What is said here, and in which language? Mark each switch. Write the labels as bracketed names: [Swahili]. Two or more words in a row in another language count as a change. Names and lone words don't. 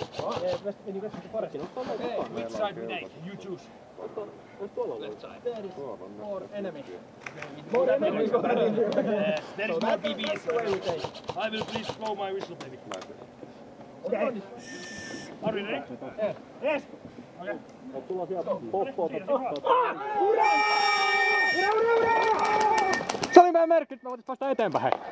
[English] Okay, Which side we take? You choose. left side. There is more enemy. More enemy. Yes, there is more That's BBs. the way we take. I will please blow my whistle, baby. Okay. Are we ready? Yes. Okay. [Finnish] Se oli meidän merkki, että me voitais päästä eteenpäin.